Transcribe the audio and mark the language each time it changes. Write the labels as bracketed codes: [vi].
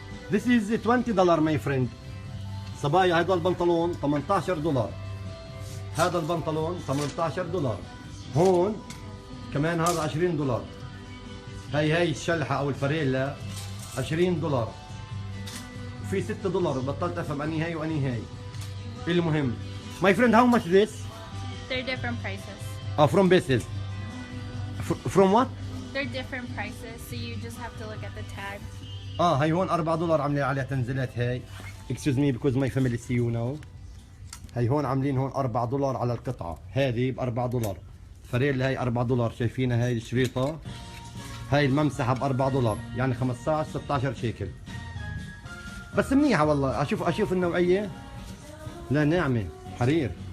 [en] this is $20 my friend. [ar] صبايا هذا البنطلون $18. هذا البنطلون $18. هون كمان هذا $20. هاي الشلحة أو الفريلة $20. وفي $6 بطلت أفهم أني هاي وأني هاي. [en] المهم my friend how much this? They're different prices. From bases. From what? They're different prices, so you just have to look at the tag. [ar] هاي هون $4 عاملين عليها تنزيلات هاي. [en] Excuse me because my family see you now. [ar] هاي هون عاملين هون $4 على القطعة. هذه ب$4. فريلة هاي $4. شايفينها هاي الشريطة. هاي الممسحة ب$4 يعني 15-16 شيكل. بس منيحة والله. اشوف النوعية. لا ناعمة حرير.